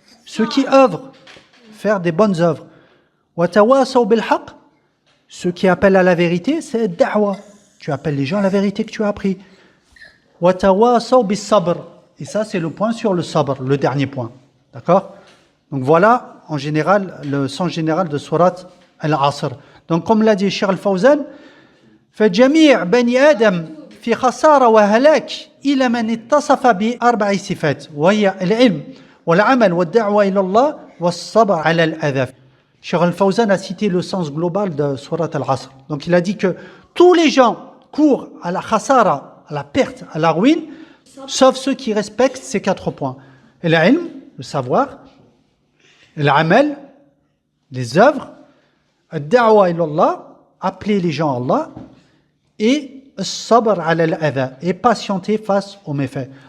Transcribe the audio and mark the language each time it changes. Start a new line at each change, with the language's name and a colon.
French: Ceux qui œuvrent, faire des bonnes œuvres.
Arabic: Wa tawasaw bil haqq,
French: ceux qui appellent à la vérité, c'est da'wa. Tu appelles les gens à la vérité que tu as appris.
Arabic: Wa tawasaw bis sabr.
French: Et ça, c'est le point sur le sabr, le dernier point. D'accord? Donc voilà, en général, le sens général de Surat Al-Asr. Donc, comme l'a dit
Arabic: Cheikh Al-Fawzan, فَجَمِيعْ بَنِي آدَمْ في خسارة وهلاك إلى من اتصف بأربع صفات وهي العلم والعمل والدعوة إلى الله والصبر على الأذى.
French: Cheikh Al-Fawzan a cité le sens global de Surat Al-Asr. Donc il a dit que tous les gens courent à la khasara, à la perte, à la ruine, sauf ceux qui respectent ces 4 points. L'ilm, le savoir, l'amal, les œuvres,
Arabic: ad-da'wa ila Allah,
French: appeler les gens à Allah, et
Arabic: sabr ala al-adha,
French: et patienter face aux méfaits.